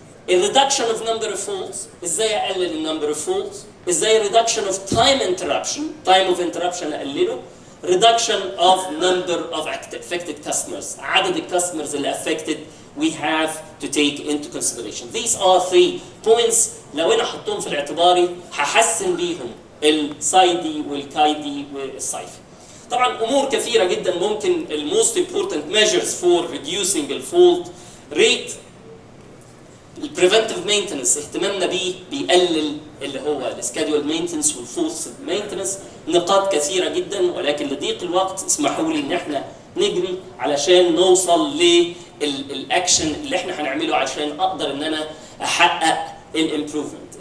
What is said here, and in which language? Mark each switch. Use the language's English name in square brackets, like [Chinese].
[Arabic] الريدكشن اوف نمبر اوف فولتس، ازاي اقلل النمبر اوف فولتس، ازاي ريدكشن اوف تايم انتربشن، تايم اوف انتربشن اقلله، [English] reduction of number of affected customers، [Arabic] عدد الكاستمرز اللي [English] affected we have to take into consideration. These are 3 points [Arabic] لو انا احطهم في الاعتباري هحسن بيهم الصيدي والكايدي والصيفي. طبعا امور كثيره جدا ممكن [English] most important measures for reducing the fault rate. [Arabic] البريفنتيف مينتنس اهتمامنا بيه بيقلل اللي هو السكادول مينتنس والفورس مينتنس. نقاط كثيره جدا، ولكن لضيق الوقت اسمحوا لي ان احنا نجري علشان نوصل للاكشن اللي احنا هنعمله عشان اقدر ان انا احقق الامبروفمنت.